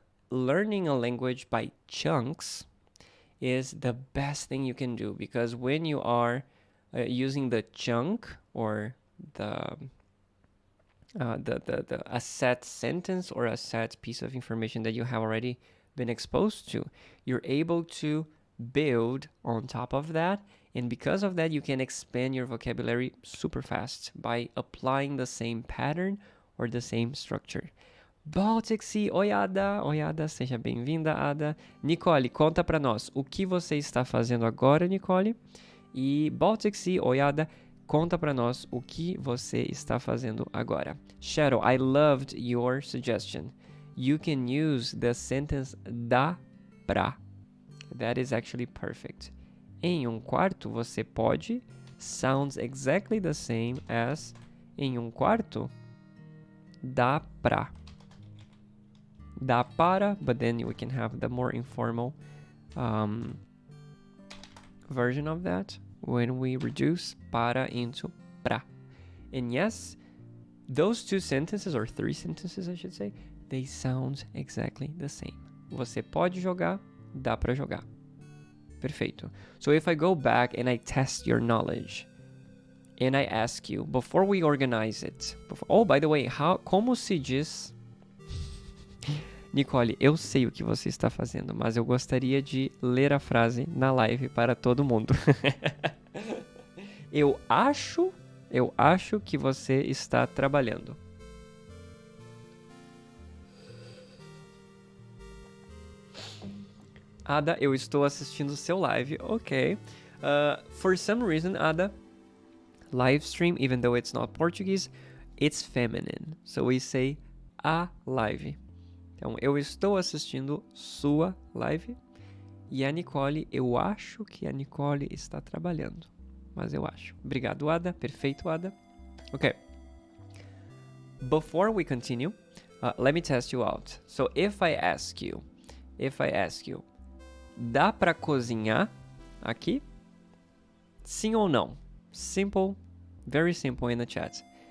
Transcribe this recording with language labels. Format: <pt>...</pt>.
<en>Learning a language by chunks is the best thing you can do, because when you are using the chunk, or a set sentence or a set piece of information that you have already been exposed to, you're able to build on top of that, and because of that you can expand your vocabulary super fast by applying the same pattern or the same structure.</en> <pt>Baltic Sea, oi Ada, seja bem-vinda, Ada. Nicole, conta pra nós o que você está fazendo agora, Nicole. E Baltic Sea, oi Ada, conta pra nós o que você está fazendo agora.</pt> <en>Shadow, I loved your suggestion. You can use the sentence</en> <pt>dá pra.</pt> <en>That is actually perfect.</en> <pt>Em quarto, você pode</pt> <en>sounds exactly the same as</en> <pt>em quarto, dá pra. Dá para,</pt> <en>but then we can have the more informal version of that when we reduce para into pra. And yes, those two sentences, or three sentences I should say, they sound exactly the same.</en> <pt>Você pode jogar, dá pra jogar.</pt> <en>Perfeito. So if I go back and I test your knowledge, and I ask you, before we organize it, by the way,</en> <pt>como se diz... Nicole, eu sei o que você está fazendo, mas eu gostaria de ler a frase na live para todo mundo. Eu acho que você está trabalhando. Ada, eu estou assistindo seu live. Ok.</pt> <en>For some reason, Ada, live stream, even though it's not Portuguese, it's feminine. So we say a live.</en> <pt>Então, eu estou assistindo sua live. E a Nicole, eu acho que a Nicole está trabalhando. Mas eu acho. Obrigado, Ada. Perfeito, Ada. Ok.</pt> <en>Before we continue, let me test you out. So if I ask you,</en> <pt>dá pra cozinhar aqui? Sim ou não?</pt> <en>Simple, very simple in the chat.</en>